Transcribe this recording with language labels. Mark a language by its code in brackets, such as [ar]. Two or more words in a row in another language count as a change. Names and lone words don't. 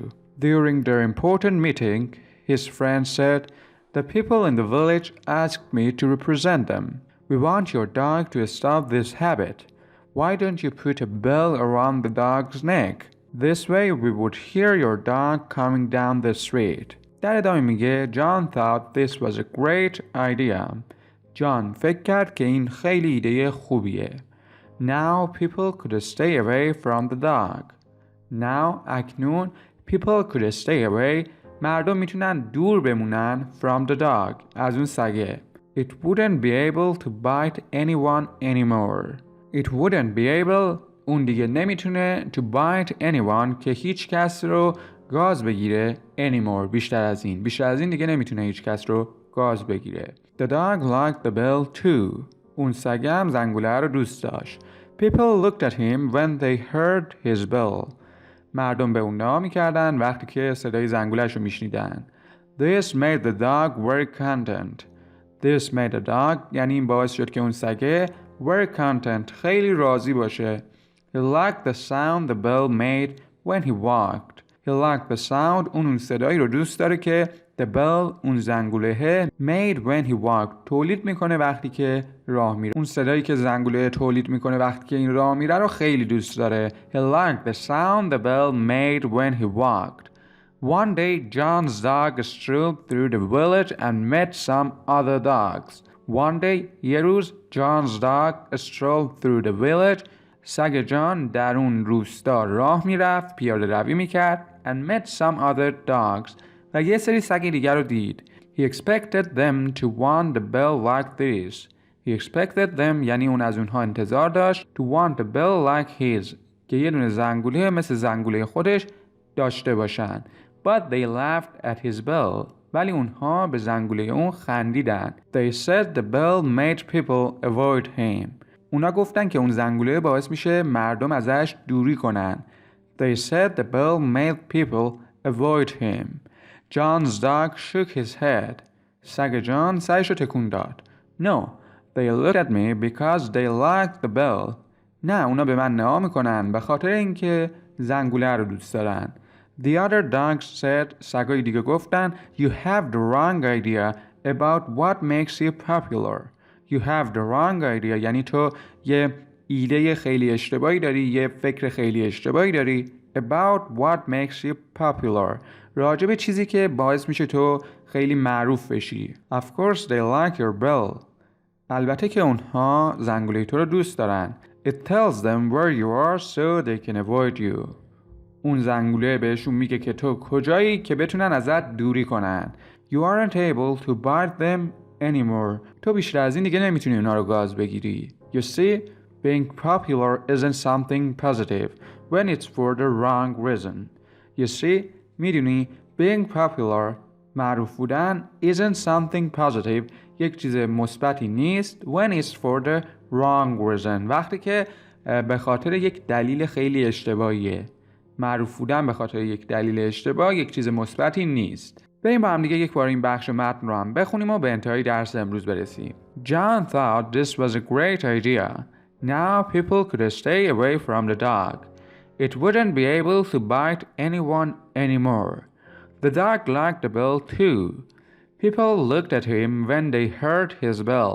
[en] During their important meeting, his friend said, The people in the village asked me to represent them. We want your dog to stop this habit. Why don't you put a bell around the dog's neck? This way we would hear your dog coming down the street. [fa] در ادامه میگه [en] John thought this was a great idea. [fa] جان فکر کرد که این خیلی ایده خوبیه. [en] Now people could stay away from the dog. Now اکنون people could stay away [fa] مردم میتونن دور بمونن [en] from the dog [fa] از اون سگه. [en] It wouldn't be able to bite anyone anymore. It wouldn't be able [fa] اون دیگه نمیتونه [en] to bite anyone [fa] که هیچ کس رو گاز بگیره anymore بیشتر از این دیگه نمیتونه هیچ کس رو گاز بگیره. [en] The dog liked the bell too. [fa] اون سگه هم زنگوله رو دوست داشت. [en] People looked at him when they heard his bell. [fa] مردم به اون نگاه میکردن وقتی که صدای زنگوله‌ش رو میشنیدن. [en] This made the dog very content. This made the dog [fa] یعنی این باعث شد که اون سگه [en] very content [fa] خیلی راضی باشه. [en] He liked the sound the bell made when he walked. He liked the sound [fa] اون صدایی رو دوست داره که [en] the bell [fa] اون زنگوله [en] made when he walked [fa] تولید میکنه وقتی که راه میره. اون صدایی که زنگوله تولید میکنه وقتی که این راه میره رو خیلی دوست داره. [en] He liked the sound the bell made when he walked. One day John's dog strolled through the village and met some other dogs. One day [fa] یه روز [en] John's dog strolled through the village. [fa] سگ جان در اون روستا راه میرفت، پیاده روی میکرد [en] and met some other dogs [fa] و یه سری سگ دیگر رو دید. [en] He expected them to want the bell like this. He expected them [fa] یعنی اون از اونها انتظار داشت [en] to want the bell like his [fa] که یه دونه زنگوله مثل زنگوله خودش داشته باشن. [en] But they laughed at his bell. [fa] ولی اونها به زنگوله اون خندیدن. [en] They said the bell made people avoid him. [fa] اونا گفتن که اون زنگوله باعث میشه مردم ازش دوری کنن. [en] They said the bell made people avoid him. John's dog shook his head. [fa] سگ جان سرش رو تکون داد. [en] No, they looked at me because they liked the bell. [fa] نه، اونا به من نگاه میکنن به خاطر اینکه زنگوله رو دوست دارن. [en] The other dogs said, [fa] سگای دیگه گفتن, [en] you have the wrong idea about what makes you popular. You have the wrong idea [fa] یعنی تو یه ایده خیلی اشتباهی داری، یه فکر خیلی اشتباهی داری [en] about what makes you popular [fa] راجع به چیزی که باعث میشه تو خیلی معروف بشی. [en] Of course they like your bell. [fa] البته که اونها زنگوله تو رو دوست دارن. [en] It tells them where you are so they can avoid you. [fa] اون زنگوله بهشون میگه که تو کجایی که بتونن ازت دوری کنن. [en] You aren't able to bite them anymore. [fa] تو بیشتر از این دیگه نمیتونی اونا رو گاز بگیری. [en] You see, being popular isn't something positive when it's for the wrong reason. You see, [fa] میدونی [en] being popular [fa] معروف بودن [en] isn't something positive [fa] یک چیز مثبتی نیست [en] when it's for the wrong reason [fa] وقتی که به خاطر یک دلیل خیلی اشتباهیه. معروف بودن به خاطر یک دلیل اشتباه یک چیز مثبتی نیست. بریم با هم دیگه یک بار این بخش متن رو هم بخونیم و به انتهای درس امروز برسیم. [en] John thought this was a great idea. Now people could stay away from the dog. It wouldn't be able to bite anyone anymore. The dog liked the bell too. People looked at him when they heard his bell.